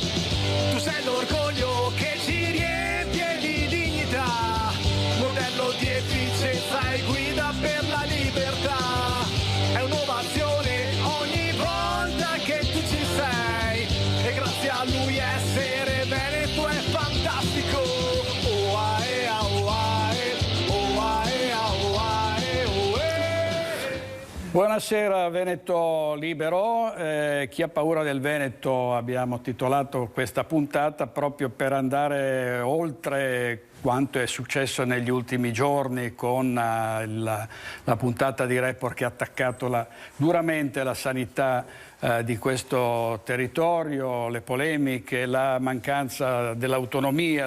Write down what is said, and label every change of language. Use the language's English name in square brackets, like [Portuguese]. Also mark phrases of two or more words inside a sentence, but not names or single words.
[Italian] Tu sei l'orgoglio che ci riempie di dignità, modello di efficienza e guida per la libertà. È un'ovazione ogni volta che tu ci sei, e grazie a lui essere Veneto è fantastico. Oh, ae, oh, ae, oh, ae, oh, ae, oh, ae. Buonasera Veneto Libero, chi ha paura del Veneto abbiamo titolato questa puntata proprio per andare oltre quanto è successo negli ultimi giorni con la puntata di Report che ha attaccato duramente la sanità di questo territorio, le polemiche, la mancanza dell'autonomia.